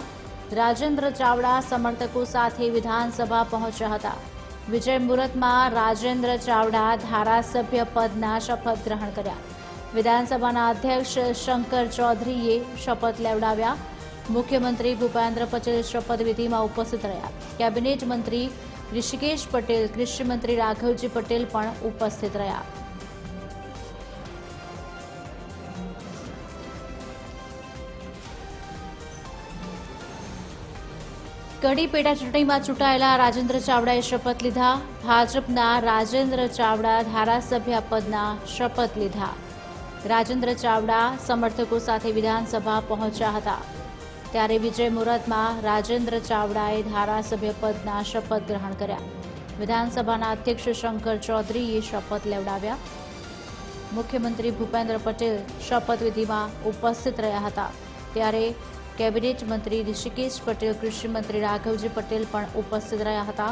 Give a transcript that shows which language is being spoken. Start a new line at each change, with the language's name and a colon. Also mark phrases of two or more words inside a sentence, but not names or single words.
Gujarati: રાજેન્દ્ર ચાવડા સમર્થકો સાથે વિધાનસભા પહોંચ્યા હતા। વિજય મુહૂર્તમાં રાજેન્દ્ર ચાવડા ધારાસભ્ય પદના શપથ ગ્રહણ કર્યા। વિધાનસભાના અધ્યક્ષ શંકર ચૌધરીએ શપથ લેવડાવ્યા। મુખ્યમંત્રી ભૂપેન્દ્ર પટેલ શપથવિધિમાં ઉપસ્થિત રહ્યા। કેબિનેટ મંત્રી ઋષિકેશ પટેલ, કૃષિ મંત્રી રાઘવજી પટેલ પણ ઉપસ્થિત રહ્યા। કડી પેટા ચૂંટણીમાં ચૂંટાયેલા રાજેન્દ્ર ચાવડાએ શપથ લીધા। ભાજપના રાજેન્દ્ર ચાવડા ધારાસભ્ય પદના શપથ લીધા। રાજેન્દ્ર ચાવડા સમર્થકો સાથે વિધાનસભા પહોંચ્યા હતા। ત્યારે વિજય મુહૂર્તમાં રાજેન્દ્ર ચાવડાએ ધારાસભ્ય પદના શપથ ગ્રહણ કર્યા। વિધાનસભાના અધ્યક્ષ શંકર ચૌધરીએ શપથ લેવડાવ્યા। મુખ્યમંત્રી ભૂપેન્દ્ર પટેલ શપથવિધિમાં ઉપસ્થિત રહ્યા હતા। ત્યારે કેબિનેટ મંત્રી ઋષિકેશ પટેલ, કૃષિ મંત્રી રાઘવજી પટેલ પણ ઉપસ્થિત રહ્યા હતા।